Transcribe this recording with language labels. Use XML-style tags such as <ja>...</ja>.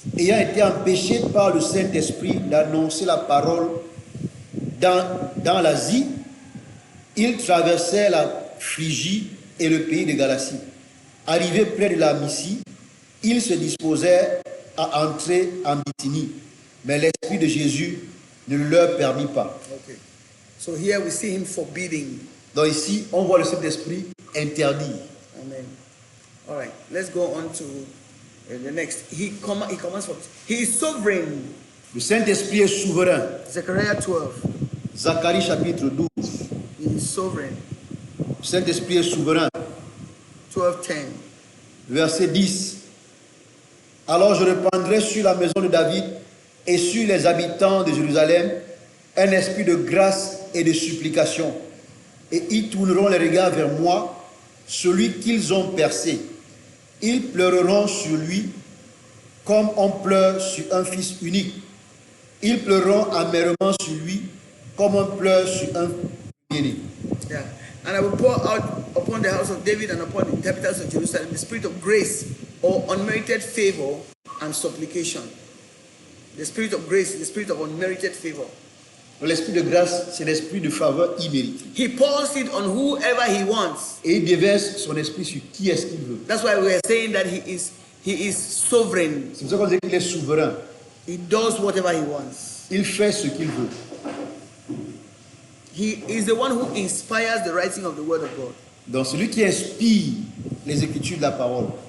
<fr>Ayant été empêché par le Saint-Esprit d'annoncer la parole dans l'Asie, ils traversèrent la Phrygie et le pays de Galatie. Arrivés près de la Mysie, ils se disposèrent à entrer en Bithynie, mais l'Esprit de Jésus ne le leur permit pas.</fr> <en>Okay. So here we see him forbidding.</en> <fr>Donc ici, on voit le Saint-Esprit interdit.</fr> <en>Amen. All right, let's go on to the next. He commands for. He is sovereign.</en> <fr>Le Saint-Esprit est souverain.</fr> <en>Zechariah 12.</en> <fr>Zacharie chapitre 12.</fr> <en>He is sovereign.</en> <fr>Le Saint-Esprit est souverain.</fr> <en>12:10.</en> <fr>Verset 10. Alors je répandrai sur la maison de David et sur les habitants de Jérusalem un esprit de grâce et de supplication. Et ils tourneront les regards vers moi, celui qu'ils ont percé. Ils pleureront sur lui comme on pleure sur un fils unique. Ils pleureront amèrement sur lui comme on pleure sur un né.</fr> <en>Yeah. And I will pour out upon the house of David and upon the inhabitants of Jerusalem the spirit of grace or unmerited favor and supplication. The spirit of grace, the spirit of unmerited favor.</en> <fr>L'esprit de grâce, c'est l'esprit de faveur imméritée.</fr> <en>He pours it on whoever he wants.</en> <fr>Et il déverse son esprit sur qui est-ce qu'il veut.</fr> <en>That's why we are saying that he is sovereign.</en> <fr>C'est pour ça qu'on dit qu'il est souverain.</fr> <en>He does whatever he wants.</en> <fr>Il fait ce qu'il veut.</fr> <en>He is the one who inspires the writing of the word of God.</en> <fr>Donc celui qui inspire les écritures de la parole.</fr>